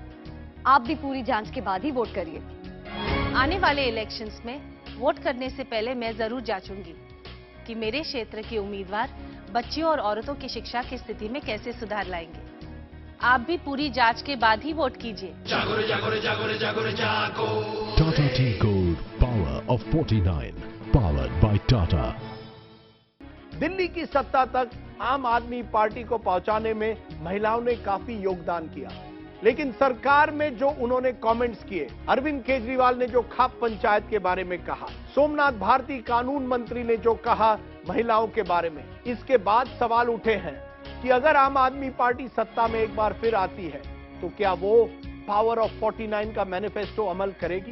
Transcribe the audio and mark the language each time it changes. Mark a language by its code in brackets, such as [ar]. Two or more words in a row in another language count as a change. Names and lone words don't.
[hi] आप भी पूरी जांच के बाद ही वोट करिए। आने वाले इलेक्शंस में वोट करने से पहले मैं जरूर जांचूंगी कि मेरे क्षेत्र के उम्मीदवार बच्चियों और औरतों की शिक्षा की स्थिति में कैसे सुधार लाएंगे। आप भी पूरी जांच के बाद ही वोट कीजिए। जागो रे जागो रे जागो रे जागो रे जागो। [en] Tata Tea Gold Power of 49 powered by Tata। [hi] दिल्ली की सत्ता तक आम आदमी पार्टी को पहुंचाने में महिलाओं ने काफी योगदान किया, लेकिन सरकार में जो उन्होंने कमेंट्स किए, अरविंद केजरीवाल ने जो खाप पंचायत के बारे में कहा, सोमनाथ भारती कानून मंत्री ने जो कहा महिलाओं के बारे में, इसके बाद सवाल उठे हैं कि अगर आम आदमी पार्टी सत्ता में एक बार फिर आती है तो क्या वो [en] power of 49 [hi] का मैनिफेस्टो अमल करेगी?